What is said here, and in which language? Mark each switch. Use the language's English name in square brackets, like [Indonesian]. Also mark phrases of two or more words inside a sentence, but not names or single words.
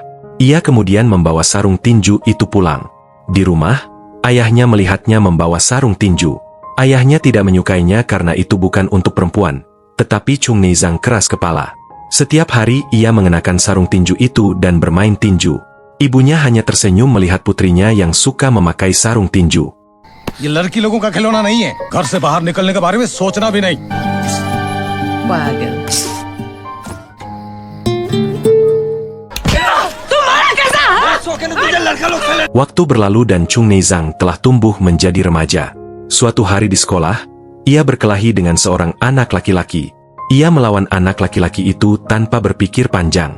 [Indonesian] Ia kemudian membawa sarung tinju itu pulang. Di rumah, ayahnya melihatnya membawa sarung tinju. Ayahnya tidak menyukainya karena itu bukan untuk perempuan, tetapi Chung Neizang keras kepala. Setiap hari ia mengenakan sarung tinju itu dan bermain tinju. Ibunya hanya tersenyum melihat putrinya yang suka memakai sarung tinju. [Hindi] ये लड़की लोगों का खिलौना नहीं है। घर से बाहर निकलने के बारे में सोचना भी नहीं। पागल। [Indonesian] Waktu berlalu dan Chung Neizang telah tumbuh menjadi remaja. Suatu hari di sekolah, ia berkelahi dengan seorang anak laki-laki. Ia melawan anak laki-laki itu tanpa berpikir panjang.